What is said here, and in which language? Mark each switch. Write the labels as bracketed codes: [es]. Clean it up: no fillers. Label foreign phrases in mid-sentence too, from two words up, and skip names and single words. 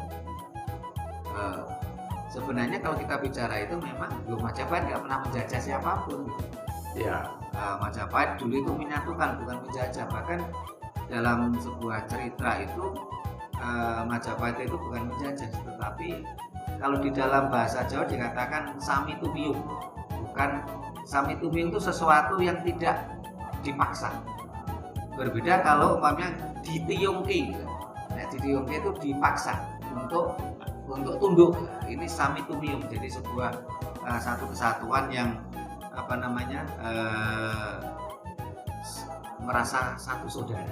[id] Sebenarnya kalau kita bicara itu memang Majapahit nggak pernah menjajah siapapun. Ya, Majapahit dulu itu menyatukan bukan menjajah. Bahkan dalam sebuah cerita itu Majapahit itu bukan menjajah, tetapi kalau di dalam bahasa Jawa dikatakan [jv] sami tumiung. [id] Bukan, [jv] sami tumiung [id] itu sesuatu yang tidak dipaksa. Berbeda kalau umpamanya ditiungki. Nah, ditiungki itu dipaksa untuk tunduk. Ini [jv] sami tumiung, [id] jadi sebuah satu kesatuan yang merasa satu saudara.